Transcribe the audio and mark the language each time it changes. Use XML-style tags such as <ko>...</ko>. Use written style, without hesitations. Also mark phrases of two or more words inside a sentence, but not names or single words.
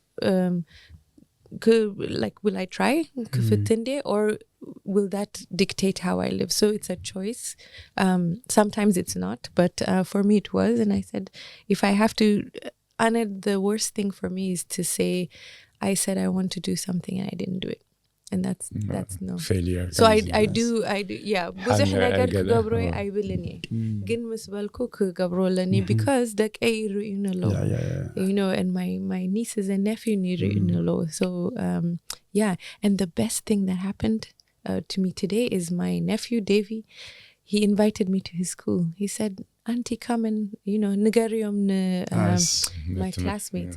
<en>Like, will I try or will that dictate how I live? So it's a choice. Sometimes it's not, but for me it was. And I said, if I have to, the worst thing for me is to say I said I want to do something and I didn't do it. And that's no failure. So I do yeah</en> <ti>ብዙሕ ነገር ክገብሮ አይብልኒ ግን ምስ በልኩ ክገብሮለኒ</ti> <en>because the you know and my nieces and nephew so yeah. And the best thing that happened to me today is my nephew Davy. He invited me to his school. He said, Auntie, come and, nigarium my classmates.</en>